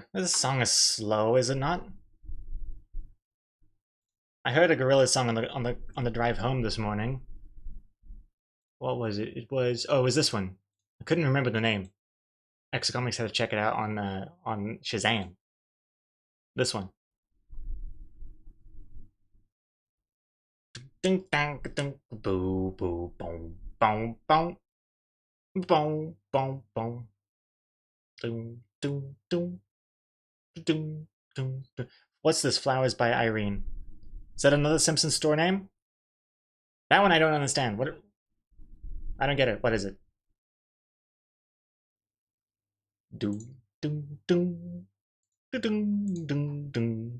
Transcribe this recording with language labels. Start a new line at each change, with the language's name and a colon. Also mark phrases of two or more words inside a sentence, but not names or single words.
English: This song is slow, is it not? I heard a Gorillaz song on the drive home this morning. What was it? It was this one. I couldn't remember the name. Exocomics had to check it out on Shazam. This one. Ding dang ding boo boo boom boom boom boom boom boom doom doom doom doom doom. What's this? Flowers by Irene. Is that another Simpsons store name? That one I don't understand. What? I don't get it. What is it? Doom doom doom doom doom doom.